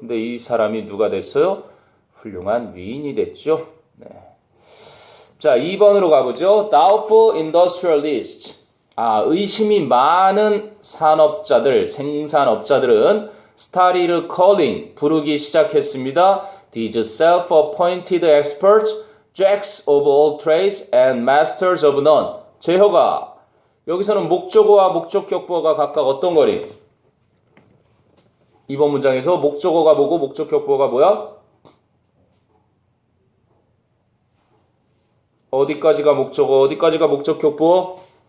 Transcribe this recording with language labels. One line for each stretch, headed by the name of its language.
Korean: 근데 이 사람이 누가 됐어요? 훌륭한 위인이 됐죠. 네. 자, 2번으로 가보죠.
English: Doubtful industrialist.
Korean: 의심이 많은 산업자들, 생산업자들은
English: started calling,
Korean: 부르기 시작했습니다.
English: These self-appointed experts, jacks of all trades and masters of none.
Korean: 제허가 여기서는 목적어와 목적격보어가 각각 어떤 거리? 이번 문장에서 목적어가 뭐고 목적격보어가 뭐야? 어디까지가 목적어, 어디까지가 목적격보어?